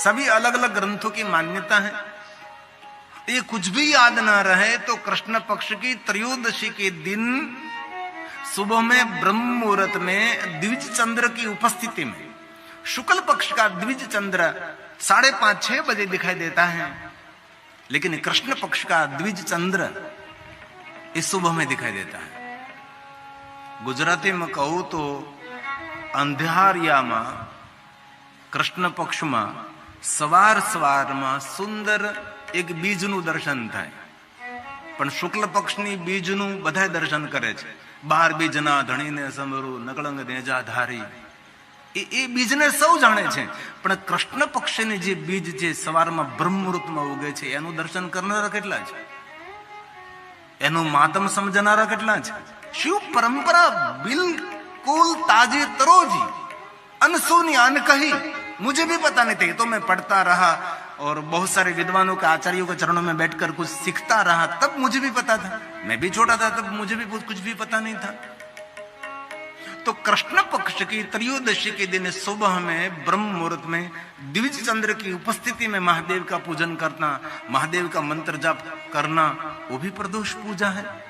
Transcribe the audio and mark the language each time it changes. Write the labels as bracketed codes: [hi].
[hi] सभी अलग अलग ग्रंथों की मान्यता है। ये कुछ भी याद ना रहे तो कृष्ण पक्ष की त्रयोदशी के दिन सुबह में ब्रह्म मुहूर्त में द्विज चंद्र की उपस्थिति में, शुक्ल पक्ष का द्विज चंद्र 5:30-6 बजे दिखाई देता है, लेकिन कृष्ण पक्ष का द्विज चंद्र इस सुबह में दिखाई देता है। गुजराती में कहूं तो [gu] अंधियारियामा कृष्ण पक्ष में सवार सवार में सुंदर एक बीजનું દર્શન થાય, પણ શુક્લ પક્ષની બીજનું બધા દર્શન કરે છે। 12 બીજના ધણીને સમરું નકળંગ નેજા ધારી, એ બીજને સૌ જાણે છે, પણ કૃષ્ણ પક્ષની જે બીજ છે સવારમાં બ્રહ્મ મુહૂર્તમાં ઉગે છે એનું દર્શન કરનારા કેટલા છે, એનું માતમ સમજનારા કેટલા છે। [hi] शिव परंपरा बिल्कुल ताजी तरोजी, अनसुनी अनकही, मुझे भी पता नहीं था। तो मैं पढ़ता रहा और बहुत सारे विद्वानों के आचार्यों के चरणों में बैठकर कुछ सीखता रहा, तब मुझे भी पता था। मैं भी छोटा था तब मुझे भी कुछ भी पता नहीं था। तो कृष्ण पक्ष की त्रयोदशी के दिन सुबह में ब्रह्म मुहूर्त में द्विज चंद्र की उपस्थिति में महादेव का पूजन करना, महादेव का मंत्र जाप करना, वो भी प्रदोष पूजा है।